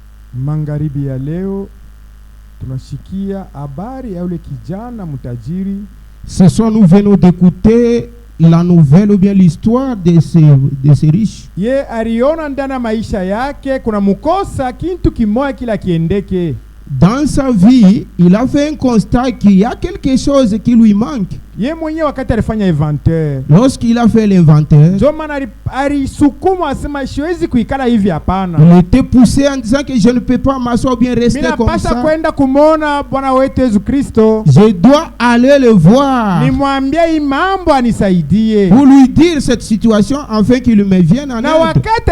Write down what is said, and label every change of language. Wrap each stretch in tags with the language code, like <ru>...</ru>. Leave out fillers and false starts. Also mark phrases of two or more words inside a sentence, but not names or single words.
<sw>Magharibi ya leo tunashikia habari ya yule kijana mtajiri.</sw> <fr>Ce soir nous venons d'écouter la nouvelle ou bien l'histoire de ces riches.</fr> <sw>Ye aliona ndani maisha yake kuna mukosa kintu kimoja kila kiendeke.</sw> <fr>Dans sa vie, il a fait un constat qu'il y a quelque chose qui lui manque.</fr> <sw>Ye mwenye wakati alifanya inventaire.</sw> <fr>Lorsqu'il a fait l'inventaire, il était poussé en disant que je ne peux pas m'asseoir bien rester comme ça. Je dois aller le voir pour lui dire cette situation afin qu'il me vienne en aide.</fr>